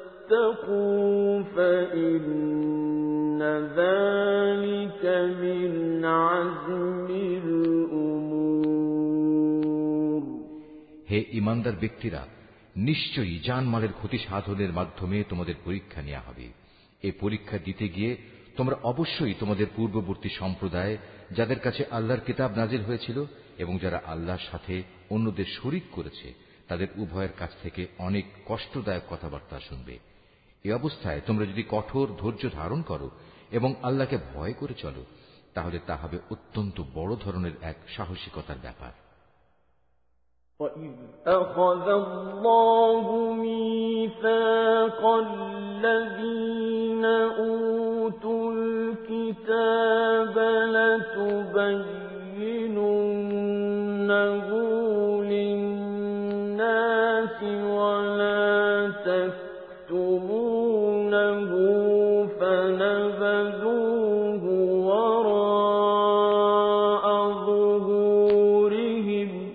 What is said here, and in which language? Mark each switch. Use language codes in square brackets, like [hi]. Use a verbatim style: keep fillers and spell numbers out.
[ar] واتقوا فإن ذلك من عزم الأمور। [bn] হে ইমানদার ব্যক্তিরা, নিশ্চয়ই জানমালের ক্ষতি সাধনের মাধ্যমে তোমাদের পরীক্ষা নেওয়া হবে। এই পরীক্ষা দিতে গিয়ে তোমরা অবশ্যই তোমাদের পূর্ববর্তী সম্প্রদায়, যাদের কাছে আল্লাহর কিতাব নাজিল হয়েছিল এবং যারা আল্লাহর সাথে অন্যদের শরীক করেছে, তাদের উভয়ের কাছ থেকে অনেক কষ্টদায়ক কথাবার্তা শুনবে। এ অবস্থায় তোমরা যদি কঠোর ধৈর্য ধারণ করো এবং আল্লাহকে ভয় করে চলো, তাহলে তা হবে অত্যন্ত বড় ধরনের এক সাহসিকতার ব্যাপার। [ar] وَإِذْ أَخَذَ اللَّهُ مِيثَاقَ الَّذِينَ أُوتُوا الْكِتَابَ لَتُبَيِّنُنَّهُ لِلنَّاسِ وَلَا تَكْتُمُونَهُ فَنَبَذُوهُ وَرَاءَ ظُهُورِهِمْ